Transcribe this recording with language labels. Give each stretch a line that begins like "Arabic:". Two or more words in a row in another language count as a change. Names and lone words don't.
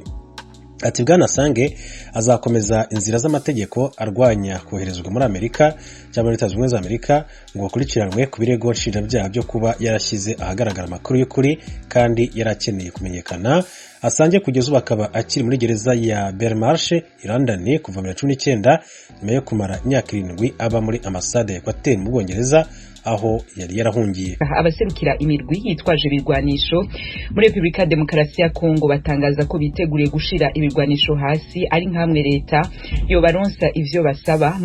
Kinyarwanda: Ati Bwana Assange azakomeza inzira z'amategeko arwanya koherezwa muri Amerika cyangwa Leta Zunze Ubumwe za Amerika ngo bakurikiranwe ku birego nshinjabyaha byo kuba yarashyize ahagaragara amakuru y'ukuri kandi yarakeneye kumenyekana. Assange kugeza ubu akaba akiri muri gereza ya Belmarsh i London kuva 2019 nyuma yo kumara imyaka 7 aba muri ambasade ya Equateur mu Bwongereza aho yari yarahungiye.
Rundi: Abaserukira imirwi yitwaje ibirwanisho muri Republika Demokarasi ya Kongo batangaza ko biteguriye gushira ibirwanisho hasi ari nkamwe leta yo baronsa ivyo basaba.